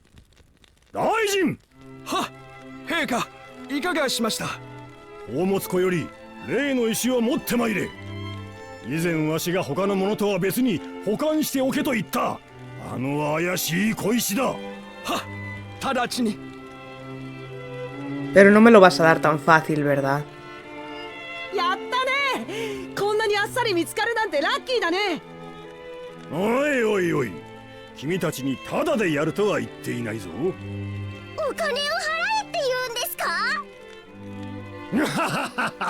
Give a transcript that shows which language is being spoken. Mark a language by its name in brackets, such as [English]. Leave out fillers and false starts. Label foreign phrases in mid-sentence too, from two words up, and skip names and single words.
[Japanese] 大臣。は、陛下、いかがしました。宝物庫より例の石を持ってまいれ。以前わしが他のものとは別に保管しておけと言ったあの怪しい小石だ。はっ、直ちに。 [Spanish] Pero no me lo vas a dar tan fácil, ¿verdad? [Japanese] やったね。こんなにあっさり見つかるなんてラッキーだね。おいおいおい、君たちにタダでやるとは言っていないぞ。お金を払えって言うんですか。